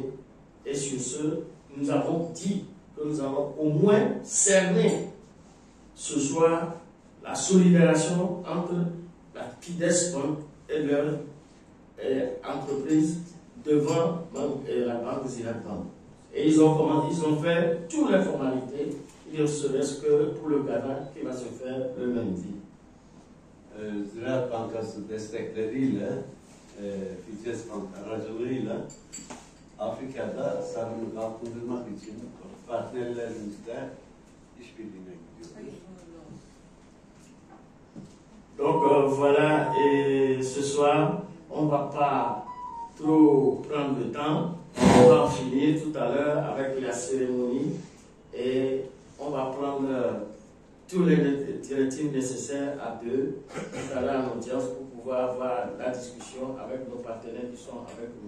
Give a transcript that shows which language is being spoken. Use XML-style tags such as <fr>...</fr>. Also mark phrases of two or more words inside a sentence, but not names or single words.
<fr>Et sur ce, nous avons dit que nous allons au moins cerner ce soir la solidarisation entre la Fides Bank et leur entreprise devant la banque Ziraat Bank. Et ils ont fait toutes les formalités, il ne serait-ce que pour le Ghana qui va se faire le lundi.</fr> <tr>Ziraat Bankası destekleriyle, Fides Bank aracılığıyla Afrika'da sarını kalkındırmak için partnerlerimizle işbirliğine gidiyoruz.</tr> <fr>Donc voilà, et ce soir, on ne va pas trop prendre de temps. On va en finir tout à l'heure avec la cérémonie et on va prendre tous les directives nécessaires à deux tout à l'heure en audience pour pouvoir avoir la discussion avec nos partenaires qui sont avec nous.</fr>